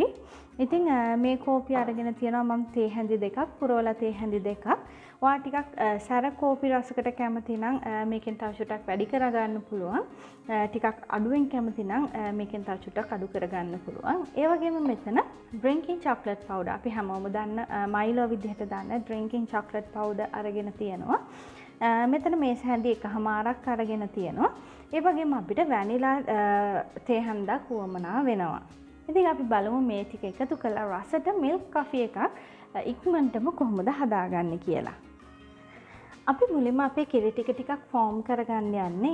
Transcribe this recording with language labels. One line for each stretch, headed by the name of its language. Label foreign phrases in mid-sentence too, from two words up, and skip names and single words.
Sinhala: ඉතින් මේ කෝපි අරගෙන තියෙනවා මම තේ හැඳි දෙකක් පුරවලා තේ හැඳි දෙකක්. ඔයා ටිකක් සැර කෝපි රසකට කැමති නම් මේකෙන් තව චුට්ටක් වැඩි කරගන්න පුළුවන්. ටිකක් අඩුවෙන් කැමති නම් මේකෙන් තව චුට්ටක් අඩු කරගන්න පුළුවන්. ඒ වගේම මෙතන
English: drinking chocolate powder
Sinhala: අපි හැමෝම දන්න මයිලෝ විදිහට දන්න
English: drinking chocolate powder
Sinhala: අරගෙන තියෙනවා. මෙතන මේස හැඳි එකමාරක් අරගෙන තියෙනවා. ඒ වගේම අපිට වැනිලා තේ හඳක් වුවමනා වෙනවා. ඉතින් අපි බලමු මේ ටික එකතු කරලා රසට
English: milk coffee
Sinhala: එකක් ඉක්මනටම කොහොමද හදාගන්නේ කියලා. අපි මුලින්ම අපේ කිරි ටික ෆෝම් කරගන්න යන්නේ.